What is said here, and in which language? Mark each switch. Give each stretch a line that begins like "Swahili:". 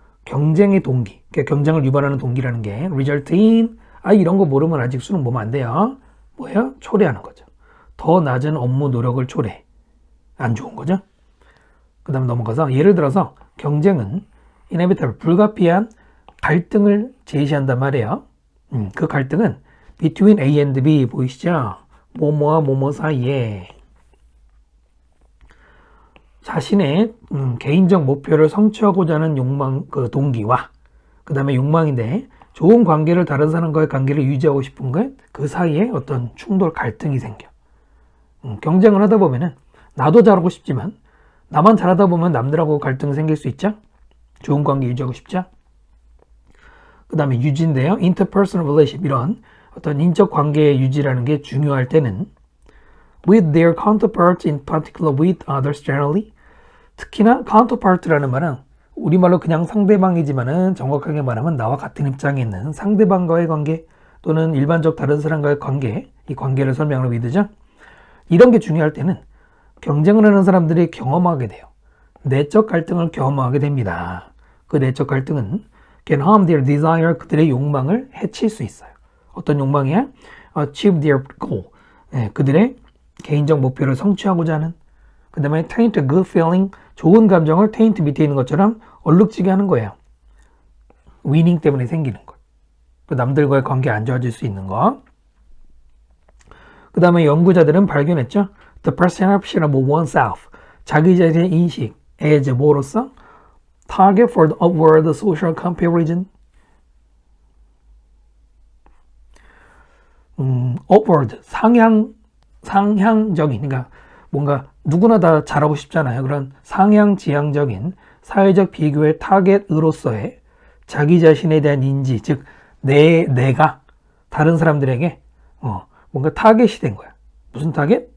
Korean: 경쟁의 동기, 그러니까 경쟁을 유발하는 동기라는 게
English: result in,
Korean: 이런 거 모르면 아직 수능 보면 안 돼요. 뭐예요? 초래하는 거죠. 더 낮은 업무 노력을 초래. 안 좋은 거죠. 그 다음 넘어가서 예를 들어서 경쟁은 inevitable, 불가피한 갈등을 제시한단 말이에요. 그 갈등은
English: between A and B
Korean: 보이시죠? 뭐뭐와 뭐뭐 사이에 자신의 개인적 목표를 성취하고자 하는 욕망, 그 동기와 그 다음에 욕망인데 좋은 관계를 다른 사람과의 관계를 유지하고 싶은 것, 그 사이에 어떤 충돌, 갈등이 생겨. 경쟁을 하다 보면은 나도 잘하고 싶지만 나만 잘하다 보면 남들하고 갈등 생길 수 있죠? 좋은 관계 유지하고 싶죠? 그 다음에 유지인데요.
English: interpersonal relationship,
Korean: 이런 어떤 인적 관계의 유지라는 게 중요할 때는
English: with their counterparts in particular with others generally.
Korean: 특히나 counterpart라는 말은 우리말로 그냥 상대방이지만은 정확하게 말하면 나와 같은 입장에 있는 상대방과의 관계 또는 일반적 다른 사람과의 관계, 이 관계를 설명하는 with죠. 이런 게 중요할 때는 경쟁을 하는 사람들이 경험하게 돼요. 내적 갈등을 경험하게 됩니다. 그 내적 갈등은
English: can harm their desire,
Korean: 그들의 욕망을 해칠 수 있어요. 어떤 욕망이야?
English: achieve their goal,
Korean: 그들의 개인적 목표를 성취하고자 하는. 그 다음에
English: taint a good feeling,
Korean: 좋은 감정을 taint 밑에 있는 것처럼 얼룩지게 하는 거예요. winning 때문에 생기는 것. 그 남들과의 관계 안 좋아질 수 있는 거. 그 다음에 연구자들은 발견했죠.
English: The perception of oneself,
Korean: 자기 자신의 인식,
English: as
Korean: 뭐로서?
English: Target for the upward social comparison.
Korean: upward, 상향적인, 그러니까 뭔가 누구나 다 잘하고 싶잖아요. 그런 상향지향적인 사회적 비교의 타겟으로서의 자기 자신에 대한 인지, 즉 내가 다른 사람들에게 뭔가 타겟이 된 거야. 무슨 타겟?